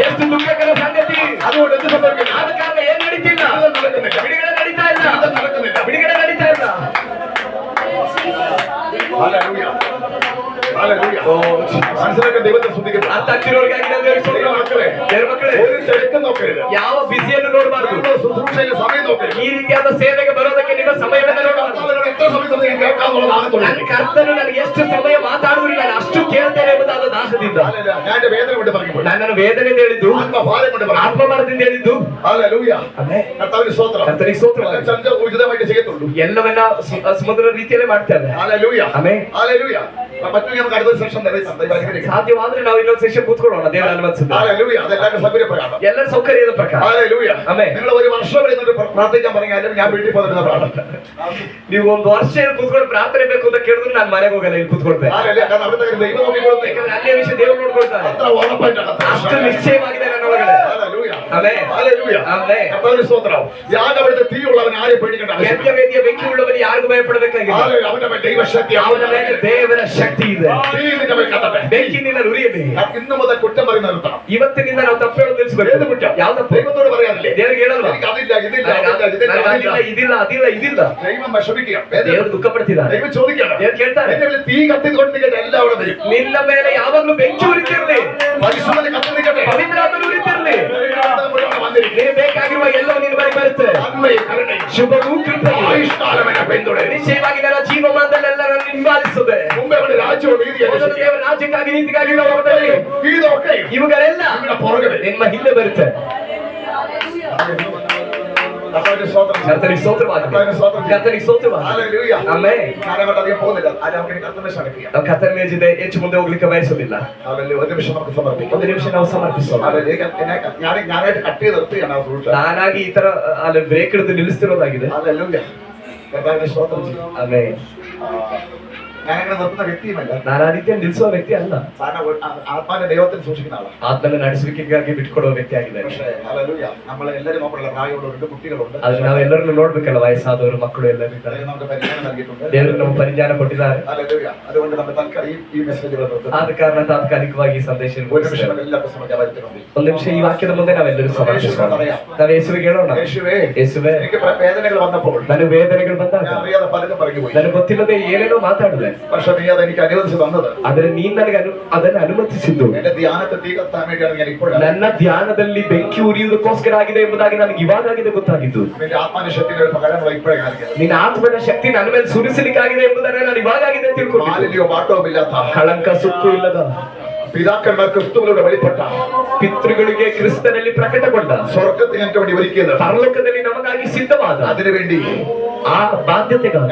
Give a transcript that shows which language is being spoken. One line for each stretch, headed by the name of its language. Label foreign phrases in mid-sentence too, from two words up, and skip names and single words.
Kannada: ಎಷ್ಟು ದುಃಖಕರ ಸಂಗತಿ.
Malayalam: അതുകൊണ്ട് എന്ത് സംഭവിക്കുന്നു?
Kannada: ಆದ ಕಾರಣ ಏನ್ ನಡೀತಿಲ್ಲ,
Malayalam: ജീവിതം നടക്കുന്നില്ല.
Kannada: ಬಿಡುಗಡೆ ನಡೀತಾ ಇಲ್ಲ,
Malayalam: ജീവിതം നടക്കുന്നില്ല.
Kannada: ಬಿಡುಗಡೆ ನಡೀತಾ ಇಲ್ಲ.
Malayalam: ഹല്ലേലൂയ. ഹല്ലേലൂയ. മനസ്സിലാക്കാൻ ദൈവത്തെ സ്തുതിക്കുന്നു.
Kannada: ಅರ್ಥ ಆಗ್ತಿರೋರ್ಗಾಗಿ ನಾನು ದೇವರಿಗೆ ಸ್ತೋತ್ರ ಮಾಡ್ತೇನೆ. ದೇವರ ಮಕ್ಕಳೇ,
Malayalam: ഒരു തിരക്കും നോക്കരുത്.
Kannada: ಯಾವ ಬಿಸಿಯನ್ನು ನೋಡಬಾರದು.
Malayalam: നിങ്ങൾ ശുശ്രൂഷയുടെ സമയം നോക്കരുത്.
Kannada: ಈ ರೀತಿಯಾದ ಸೇವೆಗೆ ಬರೋದಕ್ಕೆ ನಿಮ್ಮ ಸಮಯವನ್ನು ನೋಡಬಾರದು.
Malayalam: കർത്താവിനോട് എത്ര സമയം പറയുന്നത് ഞാൻ കേൾക്കാന്നുള്ളത് ആകത്തുള്ളൂ.
Kannada: ನನ್ನ ಕರ್ತನು ನನಗೆ ಎಷ್ಟು ಸಮಯ ಮಾತಾಡುವುದಿಲ್ಲ ನಾನು ಅಷ್ಟು ಕೇಳ್ತೇನೆ ಎಂಬುದಾದ ದಾಸದಿಂದ
Malayalam: ഞാൻ എന്റെ വേദന കൊണ്ട് പറയുമ്പോൾ
Kannada: ನನ್ನನ್ನು ವೇದನೆಯಿಂದ ಹೇಳಿದ್ದು
Malayalam: ആത്മഭാരം കൊണ്ട് പറയുമ്പോൾ
Kannada: ಆತ್ಮಭಾರದಿಂದ ಹೇಳಿದ್ದು
Malayalam: ഹല്ലേലൂയ.
Kannada: ಆಮೆನ್.
Malayalam: കർത്താവിന് സ്തോത്രം.
Kannada: ಕರ್ತನಿಗೆ ಸ್ತೋತ್ರವಾಗಲಿ.
Malayalam: ചന്ദ്ര ഉചിതമായിട്ട് ചെയ്യത്തുള്ളൂ.
Kannada: ಎಲ್ಲವನ್ನ ಸಮುದ್ರ ರೀತಿಯಲ್ಲೇ ಮಾಡ್ತೇವೆ.
Malayalam: ഹല്ലേലൂയ.
Kannada: ಆಮೆನ್.
Malayalam: ഹല്ലേലൂയ. മറ്റു നമുക്ക് അടുത്ത സെഷൻ
Kannada: ಸಾಧ್ಯವಾದ್ರೆ ನಾವು ಇನ್ನೊಂದು ಸೆಷನ್ ಕೂತ್ಕೊಳ್ಳೋಣ ದೇವರ ಅನುಮತಿಸಿದ್ರೆ.
Malayalam: ഹല്ലേലൂയ. അതെല്ലാവരും സൗകര്യപ്രകാരം.
Kannada: ಎಲ್ಲರ ಸೌಕರ್ಯದ ಪ್ರಕಾರ.
Malayalam: ഹല്ലേലൂയ.
Kannada: ಆಮೆನ್.
Malayalam: നിങ്ങൾ ഒരു വർഷം വരെ ഇരുന്നിട്ട് പ്രാർത്ഥിക്കാൻ പറഞ്ഞാലും ഞാൻ വീട്ടിൽ പോകുന്ന പ്രാർത്ഥന.
Kannada: ನೀವು ಒಂದು ವರ್ಷ ಇಲ್ಲಿ ಕೂತ್ಕೊಂಡು ಪ್ರಾರ್ಥನೆ ಬೇಕು ಅಂತ ಕೇಳಿದ್ರು ನಾನು ಮನೆಗೆ ಹೋಗಲ್ಲ, ಇಲ್ಲಿ ಕೂತ್ಕೊಳ್ತೇನೆ.
Malayalam: ഹല്ലേലൂയ. കാരണം അവിടുത്തെ ദൈവം നോക്കിക്കൊള്ളുന്നു.
Kannada: ಯಾಕಂದ್ರೆ ಅಲ್ಲೇ ವಿಷಯ ದೇವರು ನೋಡ್ಕೊಳ್ತಾನೆ.
Malayalam: അത്ര ഉറപ്പായിട്ടാണ്.
Kannada: ಅಷ್ಟು ನಿಶ್ಚಯವಾಗಿದೆ ನನ್ನ ಒಳಗಡೆ.
Malayalam: ഹല്ലേലൂയ.
Kannada: ಆಮೆನ್.
Malayalam: ഹല്ലേലൂയ.
Kannada: ಆಮೆನ್.
Malayalam: കർത്താവിന് സ്തോത്രം. യാഗവെടുത്ത തീയുള്ളവൻ ആരെ പേടിക്കേണ്ട ആവശ്യമില്ല.
Kannada: ಯಜ್ಞವೇದಿಯ ಬೆಂಕಿ ಉಳ್ಳವನು ಯಾರಿಗೂ ಭಯಪಡಬೇಕಾಗಿಲ್ಲ.
Malayalam: ഹല്ലേലൂയ. അവന്റെ മേൽ ദൈവശക്തി,
Kannada: ಅವನ ಮೇಲೆ ದೇವರ ಶಕ್ತಿ ಇದೆ.
Malayalam: തീ നിന്റെ മേൽ കത്തട്ടെ.
Kannada: ಬೆಂಕಿ ನಿನ್ನ ಉರಿಯಬೇಕು.
Malayalam: ഇന്ന് മുതൽ കുറ്റം പറയുന്ന നിർത്തണം.
Kannada: ಇವತ್ತಿನಿಂದ ನಾವು ತಪ್ಪು ಹೇಳೋದು ನಿಲ್ಲಿಸಬೇಕು.
Malayalam: ഏത് കുറ്റം?
Kannada: ಯಾವ ತಪ್ಪು?
Malayalam: ദൈവത്തോട് പറയാനില്ലേ?
Kannada: ದೇವರಿಗೆ ಹೇಳಲ್ವಾ?
Malayalam: എനിക്ക് അതില്ല, ഇതില്ല, അതില്ല,
Kannada: ಇದಿಲ್ಲ ಅದಿಲ್ಲ ಇದಿಲ್ಲ.
Malayalam: ദൈവം വിഷമിക്കുക.
Kannada: ದೇವರು ದುಃಖ ಪಡ್ತಿದ್ದಾರೆ.
Malayalam: ദൈവം ചോദിക്കണം.
Kannada: ದೇವರು ಕೇಳ್ತಾರೆ,
Malayalam: എന്റെ മേൽ തീ കത്തിക്കൊണ്ട് നിൽക്കട്ടെ, എല്ലാം അവിടെ വരും.
Kannada: ನಿನ್ನ ಮೇಲೆ ಯಾವಾಗಲೂ ಬೆಂಕಿ ಉರಿತಿರ್ಲಿ,
Malayalam: പരിശുദ്ധന് കത്തി നിൽക്കട്ടെ.
Kannada: ಪವಿತ್ರಾತ್ಮನು ಉರಿತಿರ್ಲಿ.
Malayalam: ദൈവം മുഴുവൻ വന്നിരിക്കും.
Kannada: ನಿನಗೆ ಬೇಕಾಗಿರುವ ಎಲ್ಲವೂ ನಿನ್ನ ಬಳಿ ಬರುತ್ತೆ.
Malayalam: നന്മയും കരുണയും
Kannada: ಶುಭವೂ ಕೃಪೆಯೂ
Malayalam: ആയുഷ്കാലം എന്നെ പിന്തുടരും.
Kannada: ನಿಶ್ಚಯವಾಗಿ ನನ್ನ ಜೀವಮಾನದಲ್ಲೆಲ್ಲ ನನ್ನ ಹಿಂಬಾಲಿಸುತ್ತದೆ.
Malayalam: മുമ്പേ അവന്റെ രാജ്യവും നീതിയും
Kannada: ಮೊದಲು ದೇವರ ರಾಜ್ಯಕ್ಕಾಗಿ ನೀತಿಗಾಗಿ ನಾವು ಹೊರಟರೆ
Malayalam: ഇതൊക്കെയും
Kannada: ಇವುಗಳೆಲ್ಲ
Malayalam: ഇവിടെ പുറകെ വരും.
Kannada: ನಿಮ್ಮ ಹಿಂದೆ ಬರುತ್ತೆ.
Malayalam: കർത്താവിന്റെ സ്തോത്രം.
Kannada: ಕರ್ತನಿಗೆ ಸ್ತೋತ್ರವಾಗಲಿ.
Malayalam: കർത്താവിന്റെ സ്തോത്രം.
Kannada: ಕರ್ತನಿಗೆ ಸ್ತೋತ್ರವಾಗಲಿ.
Malayalam: ഹല്ലേലൂയ.
Kannada: ಆಮೆನ್.
Malayalam: ഞാൻ അങ്ങോട്ട് അധികം പോകുന്നില്ല. അത് നമുക്ക് കർത്തനെ ക്ഷണിക്കാം.
Kannada: ನಾವು ಕರ್ತನ ಮೇಜಿದೆ ಹೆಚ್ಚು ಮುಂದೆ ಹೋಗ್ಲಿಕ್ಕೆ ಬಯಸುವುದಿಲ್ಲ.
Malayalam: ഹല്ലേലൂയ. ഒരു നിമിഷം നമുക്ക് സമർപ്പിക്കാം.
Kannada: ಒಂದು ನಿಮಿಷ ನಾವು ಸಮರ್ಪಿಸೋಣ.
Malayalam: ഹല്ലേലൂയ. ഞാനായിട്ട് കട്ട് ചെയ്ത് നിർത്തുകയാണ് ആ ഫ്രൂട്ട്.
Kannada: ನಾನಾಗಿ ಈ ತರ ಅಲ್ಲಿ ಬ್ರೇಕ್ ಹಿಡಿದು ನಿಲ್ಲಿಸ್ತಿರೋದಾಗಿದೆ.
Malayalam: ഹല്ലേലൂയ. കർത്താവിന്റെ സ്തോത്രം ചെയ്യും.
Kannada: ಆಮೆನ್.
Malayalam: ഞാനങ്ങനെ നിർത്തുന്ന വ്യക്തിയുമല്ല.
Kannada: ನಾನು ಆ ರೀತಿಯ ನಿಲ್ಲಿಸುವ ವ್ಯಕ್ತಿ ಅಲ್ಲ.
Malayalam: സാധാരണ ആത്മാവിന്റെ ദൈവത്തിൽ സൂക്ഷിക്കുന്ന ആളാണ്.
Kannada: ಆತ್ಮನ ನಡೆಸುವಿಕೆಗಾಗಿ ಬಿಟ್ಕೊಡುವ ವ್ಯಕ್ತಿ ಆಗಿದೆ.
Malayalam: പക്ഷേ ഹല്ലേലൂയ. നമ്മളെ എല്ലാവരും നോക്കുള്ള പ്രായമുള്ളവരുണ്ട്, കുട്ടികളുണ്ട്.
Kannada: ಆದ್ರೆ ನಾವು ಎಲ್ಲರನ್ನು ನೋಡ್ಬೇಕಲ್ಲ, ವಯಸ್ಸಾದವರು, ಮಕ್ಕಳು ಎಲ್ಲರೂ ಇದ್ದಾರೆ.
Malayalam: ദൈവം നമുക്ക് പരിജ്ഞാനം നൽകിയിട്ടുണ്ട്.
Kannada: ದೇವರು ನಮಗೆ ಪರಿಜ್ಞಾನ ಕೊಟ್ಟಿದ್ದಾರೆ.
Malayalam: ഹല്ലേലൂയ. അതുകൊണ്ട് നമ്മൾ തൽക്കാലം ഈ മെസ്സേജുകൾ നിർത്തുന്നു.
Kannada: ಆದ ಕಾರಣ ತಾತ್ಕಾಲಿಕವಾಗಿ ಈ ಸಂದೇಶ
Malayalam: ഒരു നിമിഷം എല്ലാവർക്കും സമർപ്പിക്കണം.
Kannada: ಒಂದು ನಿಮಿಷ ಈ ವಾಕ್ಯದ ಮುಂದೆ ನಾವೆಲ್ಲರೂ ಸಮರ್ಪಿಸೋಣ. ನಾವು ಯೇಸುವಿಗೆ ಹೇಳೋಣ,
Malayalam: യേശുവേ,
Kannada: ಯೇಸುವೇ,
Malayalam: എനിക്ക് വേദനകൾ വന്നപ്പോൾ
Kannada: ನನಗೆ ವೇದನೆಗಳು ಬಂದಾಗ
Malayalam: ഞാൻ അറിയാതെ പലതും പറഞ്ഞു പോയി.
Kannada: ನನಗೆ ಗೊತ್ತಿಲ್ಲದೆ ಏನೇನೋ ಮಾತಾಡಿದೆ.
Malayalam: പക്ഷെ നീ അത് എനിക്ക് അനുവദിച്ചു തന്നത്.
Kannada: ಆದ್ರೆ ನೀನ್ ನನಗೆ ಅದನ್ನು ಅನುಮತಿಸಿದ್ದು
Malayalam: എന്റെ ധ്യാനത്തെ തീ കത്താൻ വേണ്ടിയാണ് ഞാൻ ഇപ്പോഴാണ്.
Kannada: ನನ್ನ ಧ್ಯಾನದಲ್ಲಿ ಬೆಂಕಿ ಉರಿಯುವುದಕ್ಕೋಸ್ಕರ ಆಗಿದೆ ಎಂಬುದಾಗಿ ನನಗೆ ಇವಾಗಾಗಿದೆ ಗೊತ್ತಾಗಿದ್ದು.
Malayalam: നിന്റെ ആത്മാവിന്റെ ശക്തിയുടെ ഒരു പകരങ്ങൾ ഇപ്പോഴേ കാണിക്കുന്നത്.
Kannada: ನಿನ್ನ ಆತ್ಮನ ಶಕ್ತಿ ನನ್ನ ಮೇಲೆ ಸುರಿಸಲಿಕ್ಕಾಗಿದೆ ಎಂಬುದನ್ನು ನಾನು ಇವಾಗಾಗಿದೆ ತಿಳ್ಕೊಂಡಿದ್ದೀನಿ.
Malayalam: മാലിന്യോ പാട്ടവും ഇല്ലാത്ത
Kannada: ಕಳಂಕ ಸುಕ್ಕು ಇಲ್ಲದ
Malayalam: പിതാക്കന്മാർ ക്രിസ്തുവിലൂടെ വെളിപ്പെട്ട
Kannada: ಪಿತೃಗಳಿಗೆ ಕ್ರಿಸ್ತನಲ್ಲಿ ಪ್ರಕಟಗೊಂಡ
Malayalam: സ്വർഗത്തിൽ ഞങ്ങൾക്ക് വേണ്ടി ഒരുക്കിയത്
Kannada: ಪರಲೋಕದಲ್ಲಿ ನಮಗಾಗಿ ಸಿದ್ಧವಾದ
Malayalam: അതിനുവേണ്ടി
Kannada: ಆ ಬಾಧ್ಯತೆಗಾಗಿ